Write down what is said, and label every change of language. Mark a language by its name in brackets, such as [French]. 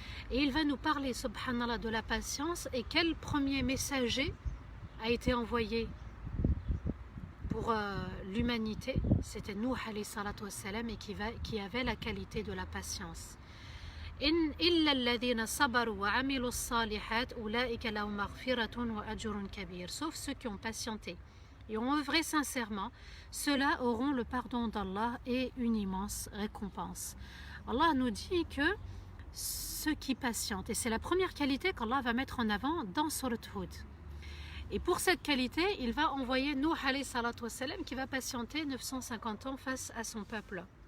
[French] Et il va nous parler, subhanallah, de la patience, et quel premier messager a été envoyé pour l'humanité. C'était Nuh [Arabic] alayhi salatu wassalam, [French] et qui avait la qualité de la patience. [Arabic] إلا الذين صبروا وعملوا الصالحات أولئك لهم مغفرة وأجر كبير. [French] Sauf ceux qui ont patienté et ont œuvré sincèrement, ceux-là auront le pardon d'Allah et une immense récompense. Allah nous dit que ceux qui patientent, et c'est la première qualité qu'Allah va mettre en avant dans Surat Hud. Et pour cette qualité, il va envoyer Nuh [Arabic] alayhi salatu wassalam [French] qui va patienter 950 ans face à son peuple.